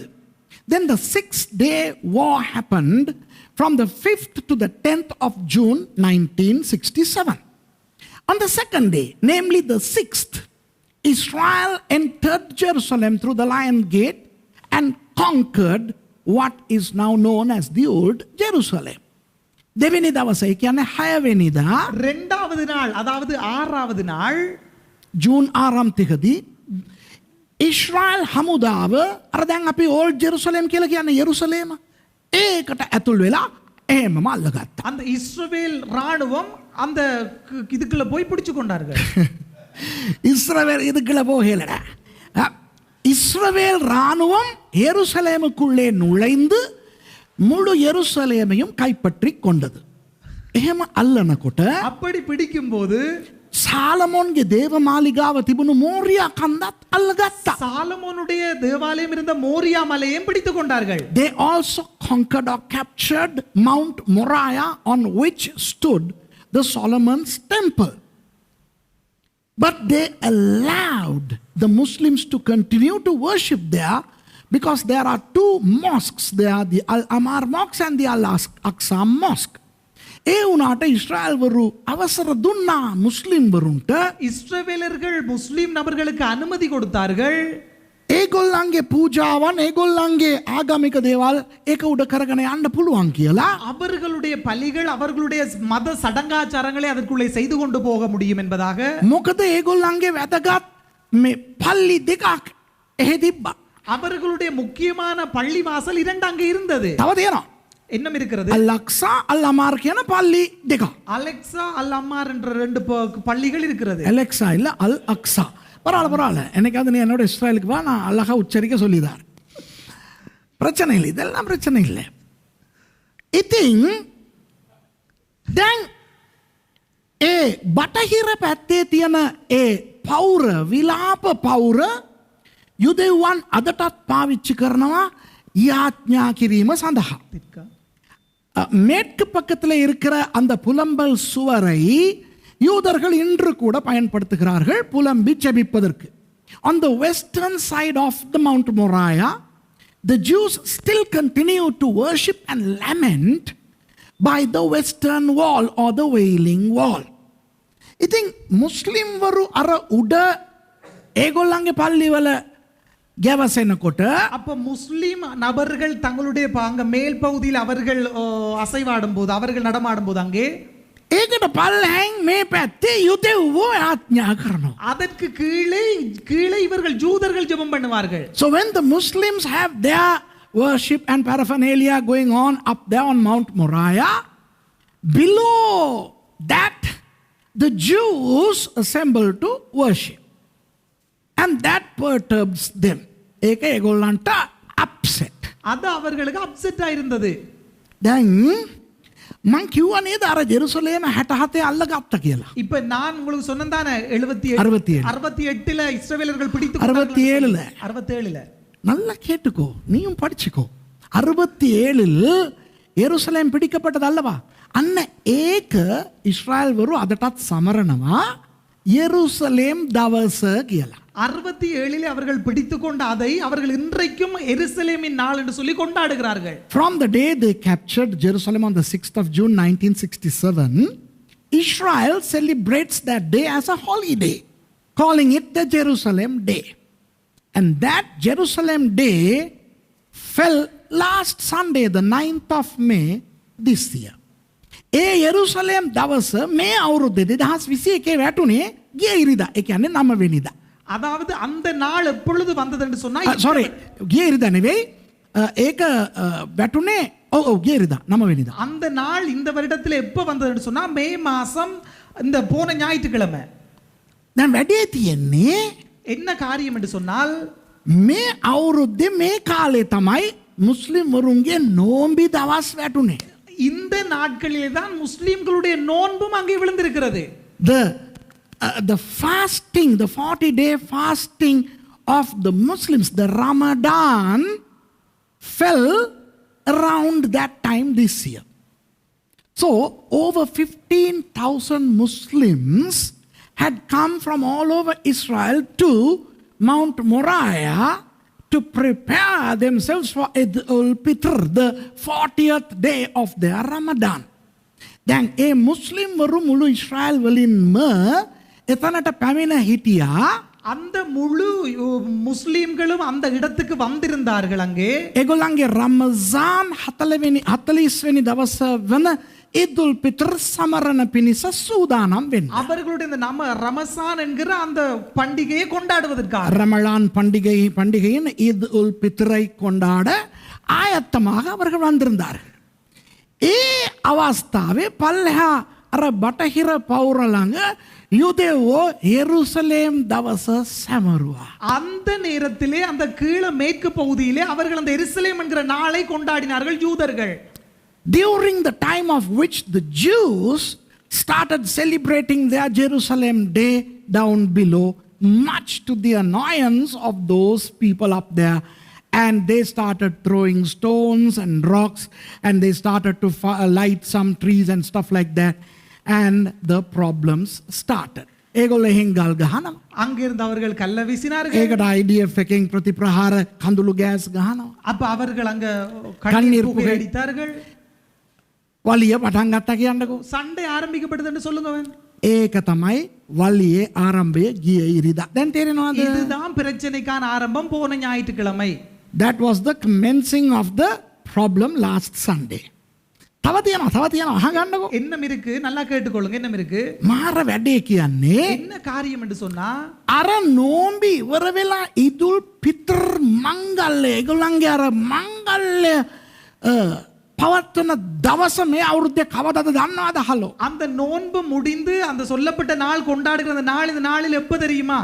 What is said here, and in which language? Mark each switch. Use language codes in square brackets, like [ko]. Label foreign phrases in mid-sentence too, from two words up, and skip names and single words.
[en] Then the 6-day war happened from the 5th to the 10th of June 1967. On the second day, namely the 6th, Israel entered Jerusalem through the Lion Gate and conquered what is now known as the Old Jerusalem. [si] දෙවෙනි දවසේ කියන්නේ 6 වෙනිදා [ta] இரண்டாவது நாள் அதாவது 6வது நாள் [si] ජූන් 6 තිකදී ඉස්රායල් හමුදාව අර දැන් අපි ඕල්ඩ් ජෙරුසලම් කියලා කියන්නේ යෙරුසලේම ඒකට ඇතුල් වෙලා එහෙමම අල්ලගත්තා. [ta] அந்த இஸ்ரவேல் ராணுவம் அந்த இதுக்குள்ள போய் பிடிச்சு கொண்டார்கள். இஸ்ரவேல் இதுக்குள்ள போகலடா. இஸ்ரவேல் ராணுவம் யெருசலேமுக்குள்ளே நுழைந்து முழு யெருசலேமையும் கைப்பற்றி கொண்டது. [si] එහෙම අල්ලනකොට [ta] அப்படி பிடிக்கும்போது [si] சாலமோன்ගේ දේවමාලිගාව තිබුණු මෝරියා කන්දත් අල්ලගත්තා. [ta] சாலமோனுடைய தேவாலயம் இருந்த மோரியா மலையையும் பிடித்துக் கொண்டார்கள். [en] They also conquered or captured Mount Moriah on which stood the Solomon's temple. But they allowed the Muslims to continue to worship there because there are two mosques. There are the Al-Amar Mosque and the Al-Aqsa Mosque. [si] ඒ වුණාට ඉස්රායල්වරු අවසර දුන්නා මුස්ලිම්වරුන්ට. [ta] இஸ்ரவேலர்கள் முஸ்லிம் நபர்களுக்கு அனுமதி கொடுத்தார்கள். [si] ඒගොල්ලන්ගේ පූජාවන් ඒගොල්ලන්ගේ ආගමික දේවල් ඒක උඩ කරගෙන යන්න පුළුවන් කියලා. [ta] அவர்களுடைய பலிகள் அவர்களுடைய மத சடங்காச்சாரங்களை அதற்குள்ளே செய்து கொண்டு போக முடியும் என்பதாக. [si] මොකද ඒගොල්ලන්ගේ වැදගත් මේ පල්ලි දෙකක් එහෙ තිබ්බා. [ta] அவர்களுடைய முக்கியமான பள்ளி வாசல் இரண்டு அங்கே இருந்தது. [si] තව තියෙනවා. [ta] என்ன இருக்கிறது? [si] அல்-அக்ஸா அல்-அமார் කියන பள்ளி දෙක. [ta] அலெக்சா அல்-அமார் என்ற ரெண்டு பள்ளிகள் இருக்கிறது. அலெக்ஸா இல்ல அல்-அக்ஸா. பரவாயில்ல என்னைக்காவது நீ என்னோட இஸ்ரேலுக்கு வா, நான் அழகா உச்சரிக்க சொல்லிதார். பிரச்சனை இல்லை, இதெல்லாம் பிரச்சனை இல்லை. [si] ඉතින් දැන් ඒ බටහිර පැත්තේ තියෙන ඒ පෞර විලාප පෞර යුදෙව්වන් අදටත් පාවිච්චි කරනවා යාඥා කිරීම සඳහා. [ta] மேற்கு பக்கத்தில் இருக்கிற அந்த புலம்பல் சுவரை யூதர்கள் இன்று கூட பயன்படுத்துகிறார்கள் புலம்பி ஜெபிப்பதற்கு. [en] On the western side of the Mount Moriah, the Jews still continue to worship and lament by the western wall or the wailing wall. [si] ඉතින් මුස්ලිම් වරු අර උඩ ඒගොල්ලන්ගේ පල්ලිවල ගැවසෙනකොට [ta] அப்ப முஸ்லிம் நபர்கள் தங்களுடைய அங்க மேல் பகுதியில் அவர்கள் அசைவாடும் போது அவர்கள் நடமாடும் போது அங்கே [si] ඒකට පල්ලෙන් මේ පැත්තේ යුදෙව්වෝ ආඥා කරනවා. [ta] அதற்கு கீழே இவர்கள் ஜூதர்கள் ஜெபம் பண்ணுவார்கள். [en] So when the Muslims have their worship and paraphernalia going on up there on Mount Moriah, below that the Jews assemble to worship. And that perturbs them. [si] ඒක ඒගොල්ලන්ට upset. [ta] அது அவர்களுக்கு அப்செட் ஆயிருந்தது. [si] දැන් මං කිව්වා නේද අර ජෙරුසලේම 67 අල්ලගත්ත කියලා. [ta] இப்ப நான் உங்களுக்கு சொன்னதானே 68ல இஸ்ரவேலர்கள் பிடித்து 67ல நல்லா கேட்டுக்கோ நீயும் படிச்சுக்கோ. 67ல் எருசலேம் பிடிக்கப்பட்டது அல்லவா? [si] අන්න ඒක ඉස්රායල් වරු අදටත් සමරනවා எருசலேம் දවස කියලා. [ta] 67ல் அவர்கள் பிடித்துக்கொண்ட அதை அவர்கள் இன்றைக்கும் எருசலேமின் நாள் என்று சொல்லி கொண்டாடுகிறார்கள். [en] From the day they captured Jerusalem on the 6th of June 1967, Israel celebrates that day as a holiday, calling it the Jerusalem Day. And that Jerusalem Day fell last Sunday, the 9th of May this year. [si] ඒ යෙරුසලම් දවස මේ අවුරුද්දේ 2021 වැටුනේ ගිය ඉරිදා. ඒ කියන්නේ 9 වෙනිදා. [ta] அதாவது அந்த நாள் எப்பொழுது வந்தது என்று சொன்னா [si] sorry ගිය ඉරිදා නෙවෙයි. ඒක වැටුනේ ඔව් ගිය ඉරිදා 9 වෙනිදා. [ta] அந்த நாள் இந்த வருடத்துல எப்ப வந்தது என்று சொன்னா மே மாசம் இந்த போன ஞாயிற்றுக்கிழமை. [si] දැන් වැඩේ තියෙන්නේ [ta] என்ன காரியம் என்று சொன்னால் [si] මේ අවුරුද්දේ මේ කාලේ තමයි මුස්ලිම් වරුන්ගේ නෝම්බි දවස් වැටුනේ. [ta] இந்த நாட்களிலே தான் முஸ்லிம்களுடைய நோன்பும் அங்கே விழுந்திருக்கிறது. [en] The fasting, the 40-day fasting of the Muslims, the Ramadan, fell around that time this year. So over 15,000 Muslims had come from all over Israel to Mount Moriah to prepare themselves for Eid al-Fitr, the 40th day of their Ramadan. [si] දැන් ඒ මුස්ලිම් වරු මුළු ඉස්රායල් වලින්ම එතනට පැමිණ හිටියා. [ta] அந்த முழு முஸ்லிம்களும் அந்த இடத்துக்கு வந்திருந்தார்கள் அங்கே. [si] ඒගොල්ලන්ගේ රමසාන් 40 වෙනි දවස වන ईद उल फितर සමරන පිණිස සූදානම් වෙන්න. [ta] அவர்களுடைய இந்த ரமசான் என்கிற அந்த பண்டிகையை கொண்டாடுவதற்காக ரமலான் பண்டிகையின் ईद उल फितரை கொண்டாட ஆயத்தமாக அவர்கள் வந்திருந்தார்கள். [si] ඒ අවස්ථාවේ පල්ලෙහා අර බටහිර පවුර ළඟ யூதேவோ எருசலேம் දවස සැමරුවා. [ta] அந்த நேரத்திலே அந்த கீழ மேற்கு பகுதியிலே அவர்கள் அந்த எருசலேம் என்கிற நாளை கொண்டாடினார்கள் யூதர்கள். [en] During the time of which the Jews started celebrating their Jerusalem Day down below, much to the annoyance of those people up there. And they started throwing stones and rocks, and they started to light some trees and stuff like that. And the problems started. [si] ඒගොල්ලෝ හින්ගල් ගහනවා. [ta] அங்கிருந்து அவர்கள் கல்ல வீசினார்கள். [si] ඒකට IDF එකෙන් ප්‍රතිප්‍රහාර කඳුළු ගෑස් ගහනවා. [ta] அப்ப அவர்கள் அங்க கண்ணீர் புகை அடித்தார்கள். [si] වලිය පටන් ගත්තා කියන්නකෝ. [ta] சண்டை ஆரம்பிக்கப்பட்டது என்று சொல்லுங்க. [si] ඒක තමයි වලියේ ආරම්භය ගිය ඉරිදා. දැන් තේරෙනවද? [ta] இதுதான் பிரச்சனைக்கான ஆரம்பம் போன ஞாயிற்றுக்கிழமை. [en] That was the commencing of the problem last Sunday. [si] තව තියෙනවා අහගන්නකෝ. [ta] என்ன இருக்கு நல்லா கேட்டுக்கொள்ளுங்க. என்ன இருக்கு? [si] මාර වැඩේ කියන්නේ [ta] என்ன காரியம் என்று சொன்னா [si] අර නෝම්බි ඉවර වෙලා ඊදුල් පිතර් මංගල්‍ය ඒගොල්ලන්ගේ අර මංගල්‍ය පවත්වන දවස මේ අවුරුද්දේ කවදාද දන්නවද හලෝ? [ta] அந்த நோன்பு முடிந்து அந்த சொல்லப்பட்ட நாள் கொண்டாடுகிற அந்த நாள் இந்த நாளில் எப்ப தெரியுமா?